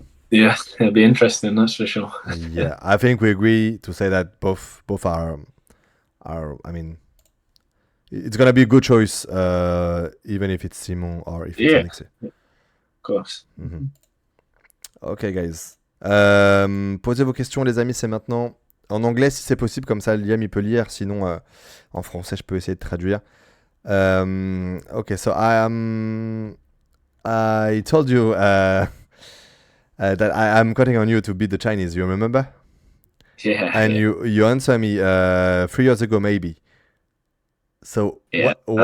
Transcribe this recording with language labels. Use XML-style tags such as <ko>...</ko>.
<en>Yeah, it'll be interesting. That's for sure. Yeah, I think we agree to say that both are. I mean, it's gonna be a good choice, even if it's Simon or if it's Alexis. Of course. Ok, guys.</en> <fr>Posez vos questions, les amis, c'est maintenant. En anglais, si c'est possible, comme ça, Liam il peut lire. Sinon, en français, je peux essayer de traduire.</fr> <en>Okay, so I told you that I'm counting on you to beat the Chinese. You remember? Yeah. And you answer me 3 years ago, maybe. So Yeah.</en>